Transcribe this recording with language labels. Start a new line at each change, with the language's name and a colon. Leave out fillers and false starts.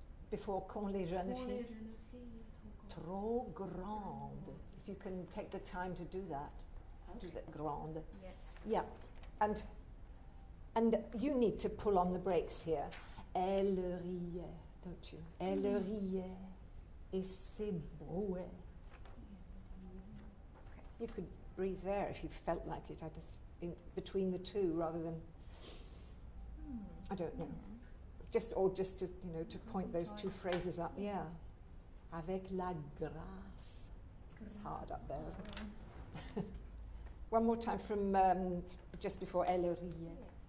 French: Before quand les jeunes filles trop grandes.
English: If you can take the time to do that. Do that grande. Yes. Yeah. And you need to pull on the brakes here.
French: Elle riait,
English: don't you?
French: Elle riait et s'ébrouait.
English: You could breathe there if you felt like it. In between the two rather than I don't know. Just to, you know, to point those two phrases up. Yeah.
French: Avec la grâce.
English: It's hard up there, isn't it? One more time from just before
French: Elle riait.